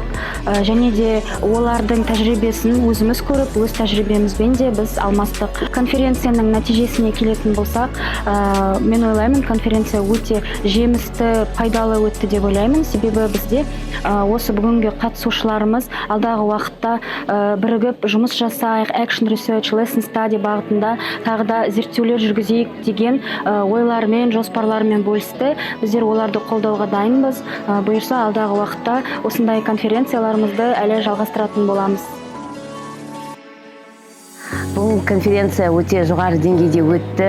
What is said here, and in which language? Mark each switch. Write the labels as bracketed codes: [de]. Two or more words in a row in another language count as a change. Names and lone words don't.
[kk] Және де олардың тәжірибесін өзіміз көріп, өз тәжірибемізбен де біз алмастық. Конференцияның нәтижесіне келетін болсақ, мен ойлаймын, конференция өте жемісті, пайдалы өтті деп ойлаймын. Себебі бізде осы бүгінгі қатысушыларымыз алдағы уақытта бірігіп жұмыс жасайық, [en] action research, lesson study [kk] бағытында тағы да зерттеулер жүргізейік деген ойлармен, жоспарлармен бөлісті. Біздер оларды қолдауға дайынбыз. Бұйырса алдағы уақытта осындай конференцияларымызды әлі жалғастыратын боламыз. Бұл конференция өте жоғары деңгейде өтті.